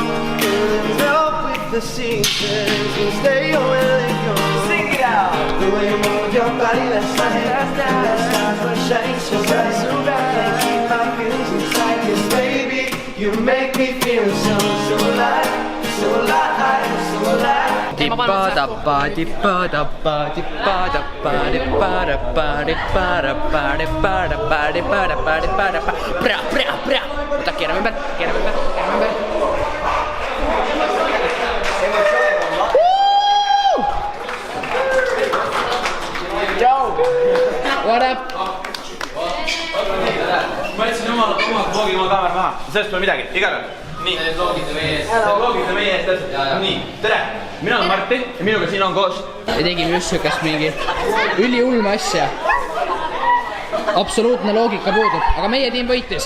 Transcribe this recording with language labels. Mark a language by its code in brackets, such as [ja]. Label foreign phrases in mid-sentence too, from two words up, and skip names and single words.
[en] Feeling up with the seasons, and stay where they go. Sing it out. The way you move your body last night, the stars were shining so bright, so bright. Can't keep my feelings inside, 'cause baby, you make me feel so alive, so alive, so alive. [et] Võta keerame ümber. [en] What up? [et] Ma jätsin oma vlogi oma kaamera maha, sellest pole midagi, igal juhul. Nii, see vlogite meie eest täpselt. Nii, tere, mina olen Martin ja minuga siin on koos. Me tegime just sükast mingi üliulme asja. Absoluutne loogika puudub, aga meie tiim võitis.